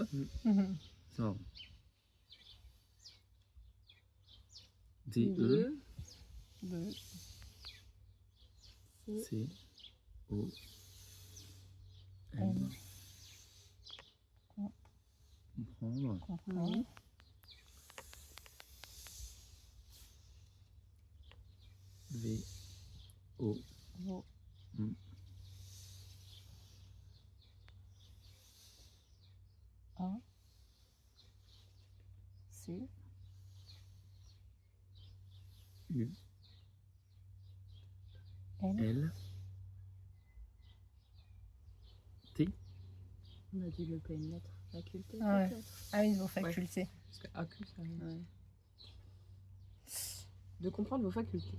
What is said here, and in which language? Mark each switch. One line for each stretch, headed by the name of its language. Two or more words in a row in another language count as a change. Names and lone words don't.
French: C'est marrant. DE. De. C. O. M. M. Comprendre. Comprendre. V. O. O. Mm. A. C. U. L. L. T. On a dû louper une lettre. Faculté, Ah ouais. peut-être. Ah oui, vos facultés. Parce que AQ, ça Ouais. De comprendre vos facultés.